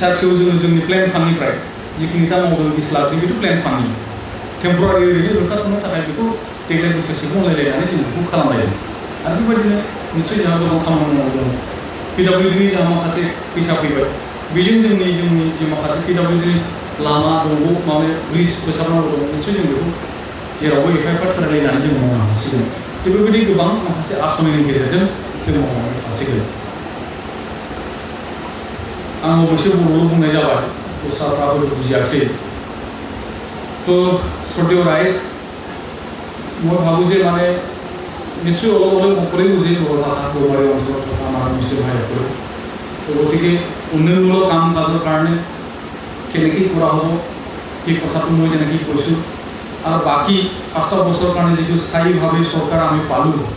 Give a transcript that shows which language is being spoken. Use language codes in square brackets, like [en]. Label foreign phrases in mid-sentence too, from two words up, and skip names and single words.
[brx] फिसौ जोङो जोंनि प्लेन फान्डनिफ्राय जिखिनि दा मावदों 20 लाखनि बेथ' प्लेन फान्डनि टेम्परारि ओरैनो होबथाथ'नो थाखाय बेखौ देग्लाय बोसोरसेखौ अनलायलायनानै जों बेखौ खालामलायदों आरो बेबायदिनो निश्चय जोंहा गोबां खामानि मावदों PWDनि जोंहा माखासे फैसा फैबाय बेजों जोंनि जि माखासे PWDनि लामा दंग' माने ब्रिज फोसाबनांगौ दं निश्चय जों बेखौ जेरावबो एफा रायलायनानै जों मावनो हासिगोन बेबायदि गोबां माखासे आसनिनि गेजेरजों जों मावनो हासिगोन आं अबयसे बर'ल' बुंनाय जाबाय दस्राफ्राबो बुजियाखिसै थ' श्रद्धेय राइज [as] মই ভাবোঁ যে মানে নিশ্চয় অলপ অলপ সকলোৱে বুজে বৰ ভাষা বৰবাৰী অঞ্চলত থকা আমাৰ মুছলিম ভাইসকলে তো গতিকে উন্নয়নমূলক কাম কাজৰ কাৰণে কেনেকৈ কৰা হ'ব সেই কথাটো মই যেনেকৈ কৈছোঁ আৰু বাকী 5 বছৰৰ কাৰণে যিটো স্থায়ীভাৱে চৰকাৰ আমি পালোঁ